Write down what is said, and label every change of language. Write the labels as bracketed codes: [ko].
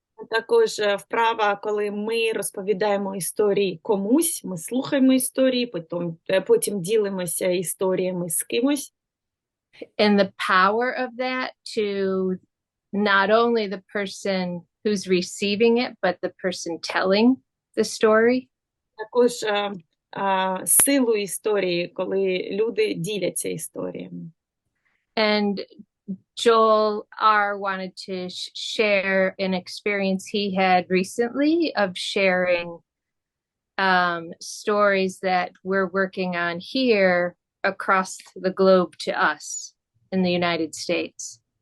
[uk] Також вправа, коли ми розповідаємо історії комусь, ми слухаємо історії, потім ділимося історіями з кимось. [en] And the power of that to not only the person who's receiving it, but the person telling the story. [uk] Також силу історії, коли люди діляться історіями. [en] And Joel R. wanted to share an experience he had recently of sharing stories that we're working on here across the globe to us in the United States.